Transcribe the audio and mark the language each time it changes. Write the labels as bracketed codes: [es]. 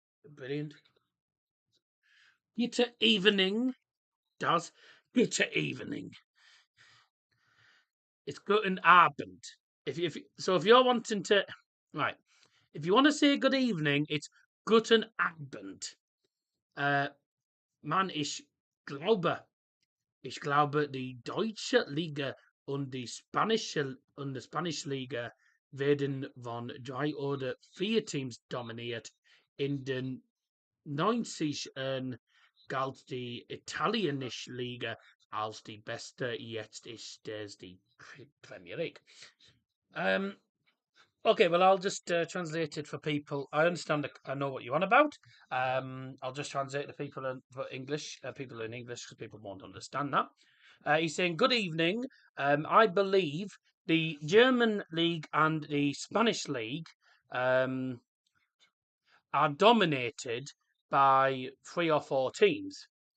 [en] Brilliant. Gute evening, Daz. Gute evening. It's [de] guten Abend. [en] If you're wanting to, right, if you want to say good evening, it's [de] guten Abend. Man, ich glaube, die deutsche Liga und die spanische Liga werden von 3 oder 4 Teams dominiert. In den 90ern galt die italienische Liga als die beste. Jetzt ist es die Premier League. [en] Okay, well, I'll just translate it for people. I understand. I know what you're on about. I'll just translate the people for English. People in English, because people won't understand that. He's saying, "Good evening. I believe the German league and the Spanish league are dominated by 3 or 4 teams.